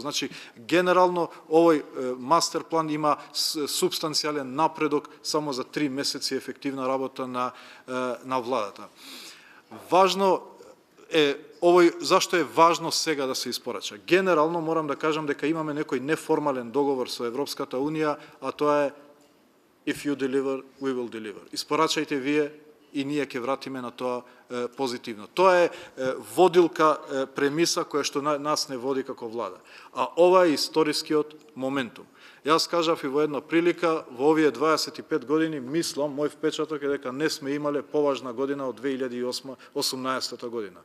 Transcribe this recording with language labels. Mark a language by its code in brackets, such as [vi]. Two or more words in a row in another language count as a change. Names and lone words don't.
[mk] Значи, генерално овој мастер план има субстанцијален напредок само за 3 месеци ефективна работа на владата. Важно е зашто е важно сега да се испорача. Генерално морам да кажам дека имаме некој неформален договор со Европската Унија, а тоа е [en] if you deliver, we will deliver. [mk] Испорачајте вие и ние ќе вратиме на тоа позитивно. Тоа е водилка, премиса која што нас не води како влада. А ова е историскиот моментум. Јас кажав и во една прилика, во овие 25 години, мислам, мој впечаток е дека не сме имале поважна година од 2018 година.